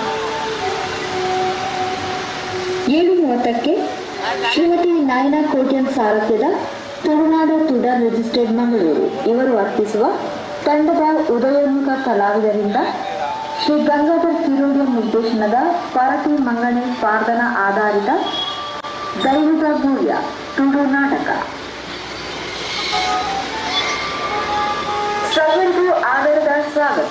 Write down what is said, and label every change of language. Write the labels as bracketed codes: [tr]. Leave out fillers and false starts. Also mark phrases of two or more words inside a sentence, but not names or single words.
[kn] 7:30ಕ್ಕೆ ಶ್ರೀಮತಿ ನಾಯನಾ ಕೋಟ್ಯನ್ ಸಾರಥ್ಯದ ತುಳುನಾಡು ತುಡರ್ ರಿಜಿಸ್ಟರ್ಡ್ ಮಂಗಳೂರು ಇವರು ಅರ್ಪಿಸುವ ತಂಡದ ಉದಯೋನ್ಮುಖ ಕಲಾವಿದರಿಂದ ಶ್ರೀ ಗಂಗಾಧರ್ ಕಿರೋಡಿಯ ನಿರ್ದೇಶನದ ಪಾರತಿ ಮಂಗಣಿ ಪ್ರಾರ್ಥನಾ ಆಧಾರಿತ ದೈವದ ಭೂಯ ತುಳು ನಾಟಕ. ಸರ್ವರಿಗೂ ಆಧಾರದ ಸ್ವಾಗತ.